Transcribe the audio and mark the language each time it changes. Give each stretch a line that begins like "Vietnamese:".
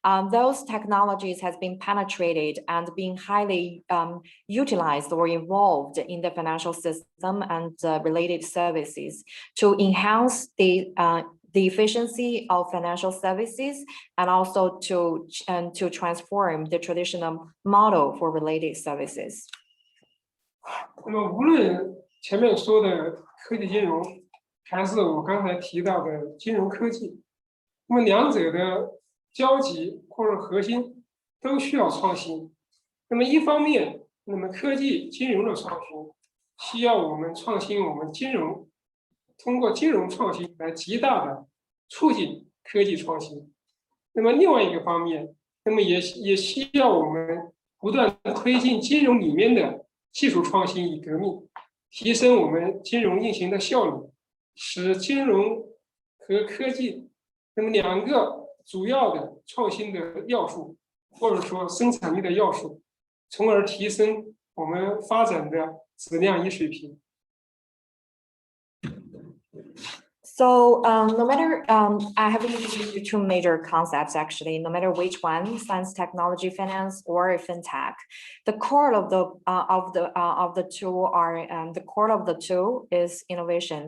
English: Those technologies has been penetrated and being highly utilized or involved in the financial system and related services to enhance the efficiency of financial services and also to transform the traditional model for related services.
Chinese: 那么无论前面说的科技金融，还是我刚才提到的金融科技，那么两者的交集或者核心都需要创新。那么一方面，那么科技金融的创新需要我们创新我们金融，通过金融创新来极大的促进科技创新。那么另外一个方面，那么也需要我们不断推进金融里面的技术创新与革命，提升我们金融运行的效率，使金融和科技那么两个主要的创新的要素，或者说生产力的要素，从而提升我们发展的质量与水平。
English: So no matter, I have introduced two major concepts actually, no matter which one, science, technology, finance, or fintech, the core of the two are, the core of the two is innovation.